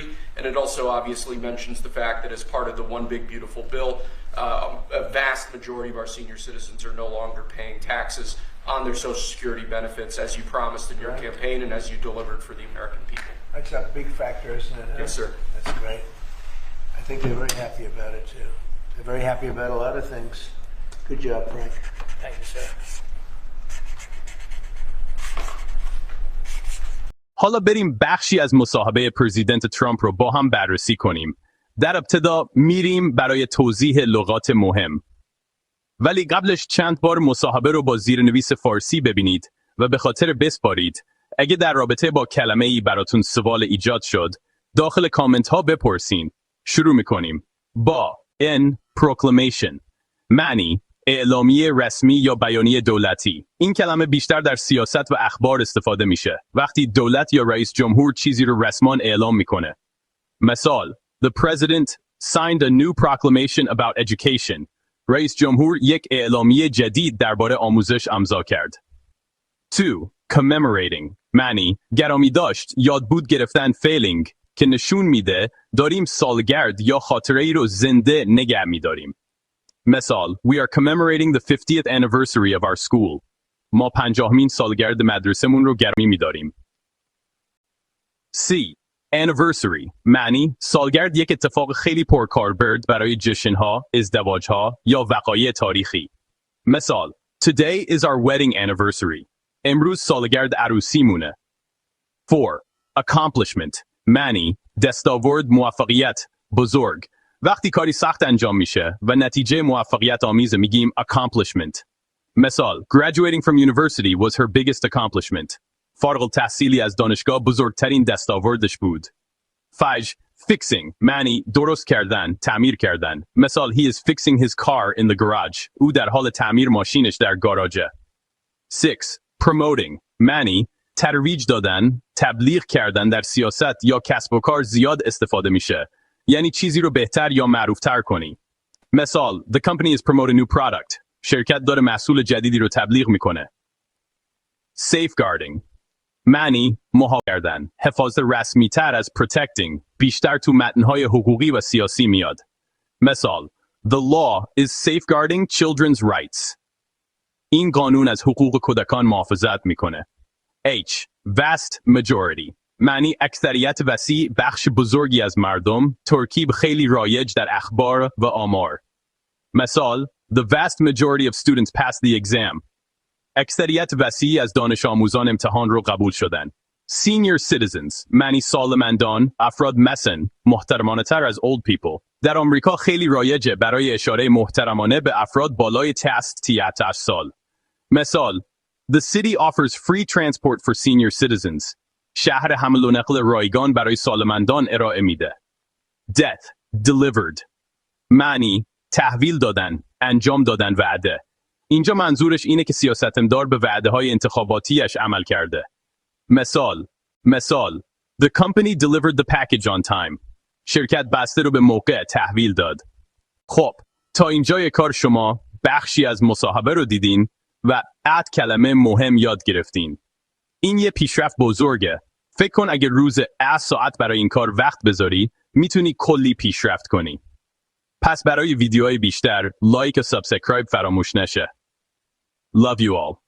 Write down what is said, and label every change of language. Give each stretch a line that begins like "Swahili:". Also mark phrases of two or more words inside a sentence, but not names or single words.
English: And it also obviously mentions the fact that as part of the One Big Beautiful Bill, a vast majority of our senior citizens are no longer paying taxes on their Social Security benefits as you promised in your campaign and as you delivered for the American people. That's a big factor, isn't it? Huh? Yes, sir. That's great. I think they're very happy about it, too. They're very happy about a lot of things. Good job, Frank. Thank you, sir.
Persian: حالا بریم بخشی از مصاحبه پرزیدنت ترامپ رو با هم بررسی کنیم. در ابتدا میریم برای توضیح لغات مهم. ولی قبلش چند بار مصاحبه رو با زیرنویس فارسی ببینید و به خاطر بسپارید. اگه در رابطه با کلمه ای براتون سوال ایجاد شد، داخل کامنت ها بپرسین. شروع میکنیم. با proclamation معنی اعلامیه رسمی یا بیانیه دولتی. این کلمه بیشتر در سیاست و اخبار استفاده میشه وقتی دولت یا رئیس جمهور چیزی رو رسمان اعلام میکنه. مثال:
English: The president signed a new proclamation about education.
Persian: رئیس جمهور یک اعلامیه جدید درباره آموزش امضا کرد. 2. Commemorating معنی گرامی داشت، یادبود گرفتن فیلینگ که نشون میده داریم سالگرد یا خاطره ای رو زنده نگه میداریم. مثال:
English: We are commemorating the 50th anniversary of our school.
Persian: ما 50مین سالگرد مدرسمون رو گرامی می‌داریم. C. Anniversary معنی سالگرد یک اتفاق خیلی پرکاربرد برای جشن‌ها، ازدواج‌ها یا وقایع تاریخی. مثال:
English: Today is our wedding anniversary.
Persian: امروز سالگرد عروسیمونه. 4. Accomplishment معنی دستاورد، موفقیت، بزرگ. وقتی کاری سخت انجام میشه و نتیجه موفقیت آمیز میگیم accomplishment. مثال:
English: Graduating from university was her biggest accomplishment.
Persian: فارغ التحصیلی از دانشگاه بزرگترین دستاوردش بود. 5. Fixing معنی درست کردن، تعمیر کردن. مثال:
English: He is fixing his car in the garage.
Persian: او در حال تعمیر ماشینش در گاراژه. 6. Promoting معنی ترویج دادن، تبلیغ کردن. در سیاست یا کسب و کار زیاد استفاده میشه. یعنی چیزی رو بهتر یا معروفتر کنی. مثال:
English: The company is promoting a new product.
Persian: شرکت داره محصول جدیدی رو تبلیغ میکنه. Safeguarding معنی محافظت کردن، حفاظت رسمی تر از protecting. بیشتر تو متن‌های حقوقی و سیاسی میاد. مثال:
English: The law is safeguarding children's rights.
Persian: این قانون از حقوق کودکان محافظت میکنه. H.
English: Vast majority
Persian: معنی اکثریت وسیع، بخش بزرگی از مردم. ترکیب خیلی رایج در اخبار و آمار. مثال:
English: The vast majority of students passed the exam.
Persian: اکثریت وسیعی از دانش آموزان امتحان رو قبول شدن.
English: Senior citizens
Persian: معنی سالمندان، افراد مثلا محترمانه تر از
English: old people.
Persian: در آمریکا خیلی رایجه برای اشاره محترمانه به افراد بالای 18 سال. مثال:
English: The city offers free transport for senior citizens.
Persian: شهر حمل و نقل رایگان برای سالمندان ارائه میده.
English: Death delivered
Persian: معنی تحویل دادن، انجام دادن وعده. اینجا منظورش اینه که سیاستمدار به وعده های انتخاباتیش عمل کرده. مثال:
English: The company delivered the package on time.
Persian: شرکت بسته رو به موقع تحویل داد. خب تا اینجای کار شما بخشی از مصاحبه رو دیدین و کلمه مهم یاد گرفتین. این یه پیشرفت بزرگه. فکر کن اگه روز 10 ساعت برای این کار وقت بذاری میتونی کلی پیشرفت کنی. پس برای ویدیوهای بیشتر لایک و سابسکرایب فراموش نشه.
English: Love you all.